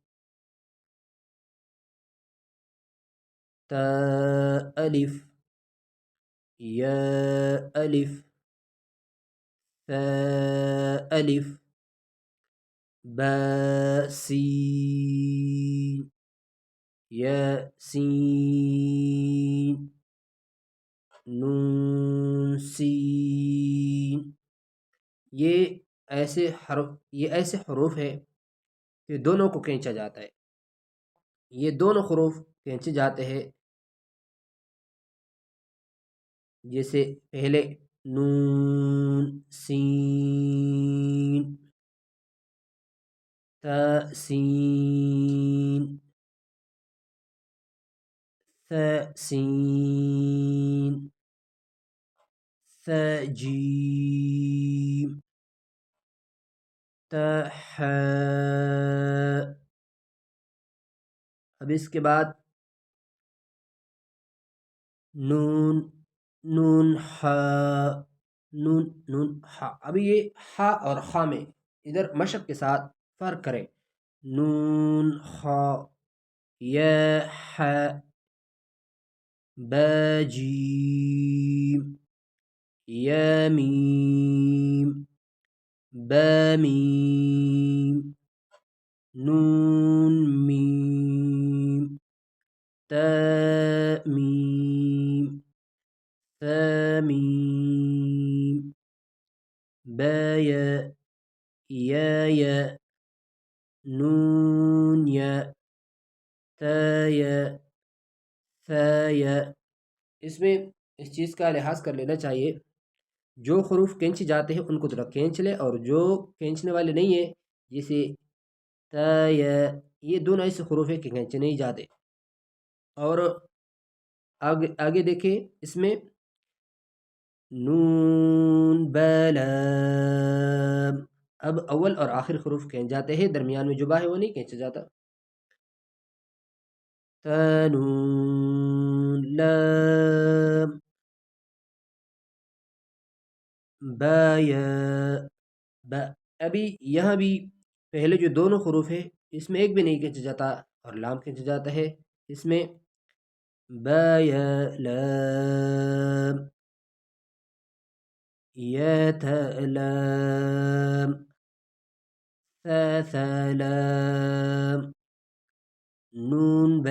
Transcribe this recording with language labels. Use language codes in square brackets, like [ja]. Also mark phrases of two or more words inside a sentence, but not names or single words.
[ur] تا الف یا الف ثا الف با سین یا سین نون سین۔ یہ ایسے حروف ہے کہ دونوں کو کھینچا جاتا ہے، یہ دونوں حروف کھینچے جاتے ہیں۔ جیسے پہلے نون سین تا سین سين جيم حاء. اب اس کے بعد نون نون نون ہا. ابھی یہ ہا اور خا میں ادھر مشق کے ساتھ فرق کریں. نون خا یا حا با جیم یا میم با میم نون میم تا میم ثا میم با یا یا نون یا تا یا ثا یا. اس میں اس چیز کا لحاظ کر لینا چاہیے، جو حروف کھینچے جاتے ہیں ان کو ذرا کھینچ لے، اور جو کھینچنے والے نہیں ہیں جیسے تا یا، یہ دونوں ایسے حروف ہیں کہ کھینچے نہیں جاتے. اور آگے دیکھیں اس میں نون بلام. اب اول اور آخر حروف کھینچ جاتے ہیں، درمیان میں جو با ہے وہ نہیں کھینچا جاتا. نون لام با یا با. ابھی یہاں بھی پہلے جو دونوں حروف ہیں اس میں ایک بھی نہیں کھینچا جاتا اور لام کھینچا جاتا ہے. اس میں با یا لام یا تا لام ثا لام نون با.